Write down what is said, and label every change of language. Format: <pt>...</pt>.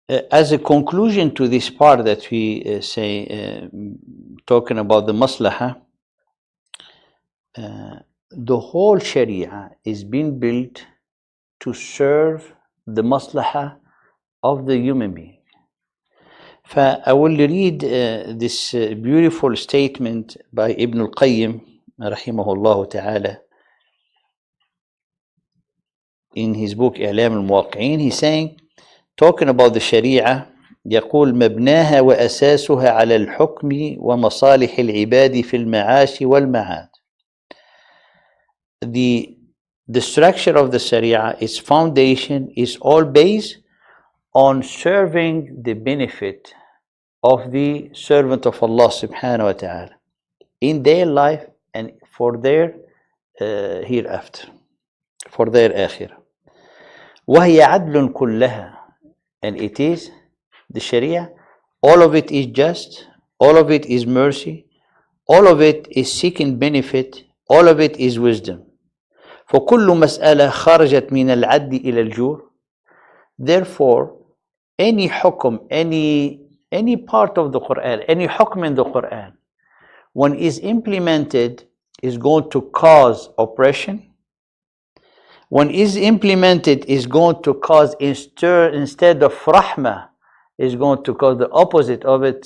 <en>As a conclusion to this part that we say, talking about the maslaha, the whole Sharia is being built to serve the maslaha of the human being. I will read this beautiful statement by Ibn al-Qayyim rahimahullah ta'ala in his book إعلام الموقعين. He's saying, talking about the Sharia,</en> <ar>يقول مبناها وأساسها على الحكم ومصالح العباد في المعاش والمعاد.</ar> <en>The structure of the Sharia, its foundation is all based on serving the benefit of the servant of Allah subhanahu wa ta'ala in their life and for their hereafter, for their akhirah.</en> <ar>وهي عدل كلها,</ar> <en>and it is the Sharia, all of it is just, all of it is mercy, all of it is seeking benefit, all of it is wisdom.</en> <ar>فكل مسألة خرجت من العد إلى الجور.</ar> <en>Therefore, any hukum, any part of the Quran, any hukum in the Quran, when is implemented, is going to cause oppression. When is implemented, is going to cause, instead of rahmah, is going to cause the opposite of it.</en>